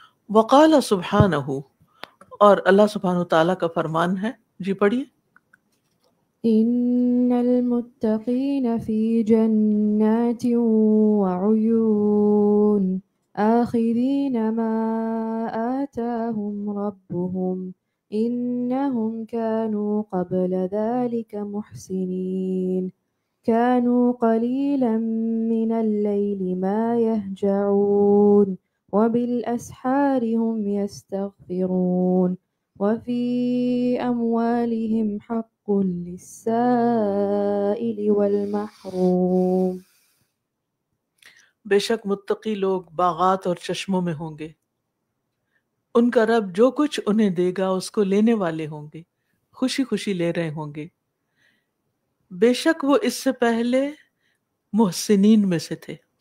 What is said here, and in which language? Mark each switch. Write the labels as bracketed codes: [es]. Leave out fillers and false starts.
[ar] وقال سبحانہ، [ur] اور اللہ سبحانہ تعالیٰ کا فرمان ہے. جی پڑھیے. [ar] إن المتقين في جنات وعيون آخذين ما آتاهم ربهم إنهم كانوا قبل ذلك محسنين كانوا قليلا من الليل ما يهجعون وبالأسحار هم يستغفرون وفي أموالهم حق للسائل والمحروم. [ur] بے شک متقی لوگ باغات اور چشموں میں ہوں گے، ان کا رب جو کچھ انہیں دے گا اس کو لینے والے ہوں گے، خوشی خوشی لے رہے ہوں گے. بے شک وہ اس سے پہلے محسنین میں سے تھے.